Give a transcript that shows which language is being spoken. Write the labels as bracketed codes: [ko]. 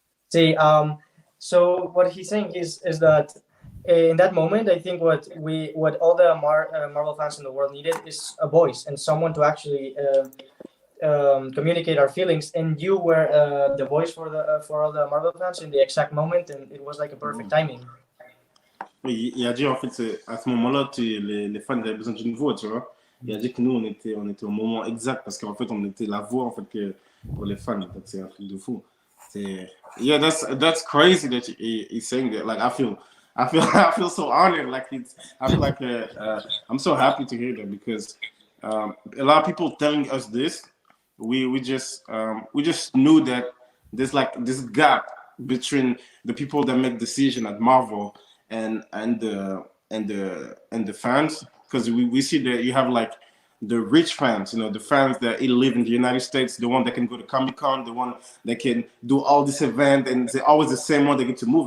[en] Sí, so what he's saying is that in that moment, I think what all the Marvel fans in the world needed is a voice and someone to actually communicate our feelings. And you were the voice for all the Marvel fans in the exact moment, and it was like a perfect timing. [fr] Oui, il a dit en fait, à ce moment-là, les fans avaient besoin d'une voix, tu vois. Il a dit que nous, on était au moment exact parce qu'en fait, on était la voix en fait pour les fans. Donc c'est un truc de fou. [en] Yeah, that's crazy that he's saying that. Like I feel I feel so honored. Like I feel like I'm so happy to hear that because a lot of people telling us this. We just knew that there's like this gap between the people that make decision at Marvel and the fans, because we see that you have like the rich fans, you know, the fans that live in the United States, the one that can go to Comic-Con, the one that can do all this event, and they're always the same one that get to move.